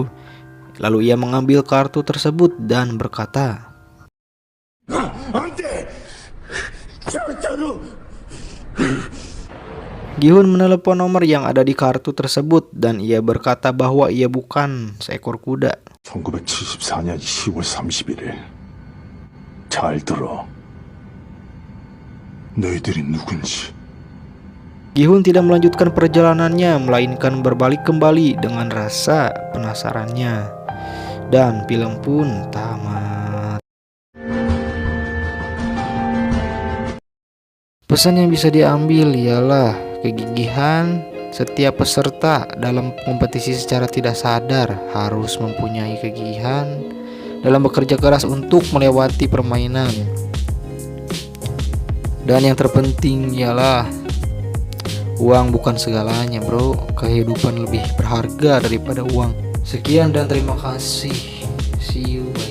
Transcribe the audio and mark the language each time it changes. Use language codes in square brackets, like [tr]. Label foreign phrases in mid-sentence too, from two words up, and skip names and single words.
[id] Lalu ia mengambil kartu tersebut dan berkata, Gi-hun menelepon nomor yang ada di kartu tersebut dan ia berkata bahwa ia bukan seekor kuda. [ko] 1974년 10월 31일. 잘 들어. 너희들이 누군지. [id] Gi-hun tidak melanjutkan perjalanannya, melainkan berbalik kembali dengan rasa penasarannya. Dan film pun tamat. Pesan yang bisa diambil ialah kegigihan setiap peserta dalam kompetisi secara tidak sadar harus mempunyai kegigihan dalam bekerja keras untuk melewati permainan. Dan yang terpenting ialah uang bukan segalanya, bro. Kehidupan lebih berharga daripada uang. Sekian dan terima kasih. [en] See you.